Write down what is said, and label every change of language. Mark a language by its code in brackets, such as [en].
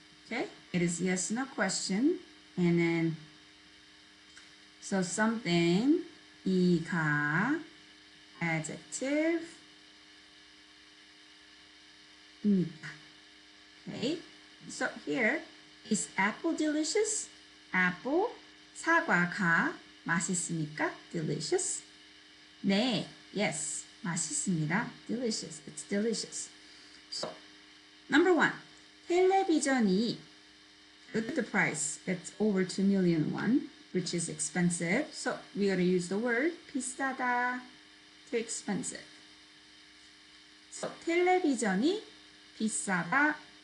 [en] Okay, it is yes, no question. And then, so something, 이가, adjective, 입니다. Okay, so here, is apple delicious? [ko] Apple, 사과가 맛있습니까? Delicious. 네, yes, 맛있습니다. [en] Delicious, it's delicious. So, number one, 텔레비전이, look at the price. It's over 2 million won, which is expensive. So we gotta use the word 비싸다, too expensive. [ko] So 텔레비전이 비싸다.